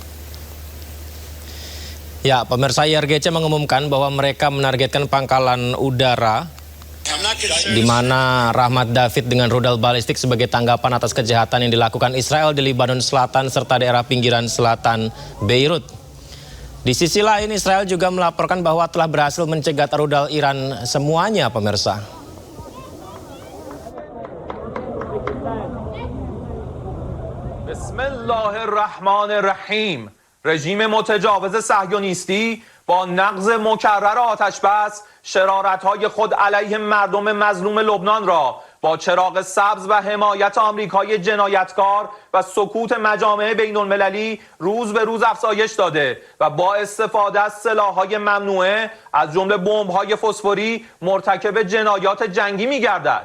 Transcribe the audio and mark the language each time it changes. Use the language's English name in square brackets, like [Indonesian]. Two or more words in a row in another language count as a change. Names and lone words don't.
[Indonesian] Ya, pemirsa, IRGC mengumumkan bahwa mereka menargetkan pangkalan udara di mana Rahmat David dengan rudal balistik sebagai tanggapan atas kejahatan yang dilakukan Israel di Lebanon Selatan serta daerah pinggiran selatan Beirut. Di sisi lain, Israel juga melaporkan bahwa telah berhasil mencegat rudal Iran semuanya, pemirsa. [Arabic] Bismillahirrahmanirrahim. [Persian] رژیم متجاوز صهیونیستی با نقض مکرر آتش بس شرارت‌های خود علیه مردم مظلوم لبنان را با چراغ سبز و حمایت آمریکای جنایتکار و سکوت مجامع بین‌المللی روز به روز افزایش داده و با استفاده از سلاح‌های ممنوعه از جمله بمب‌های فسفوری مرتکب جنایات جنگی می‌گردد.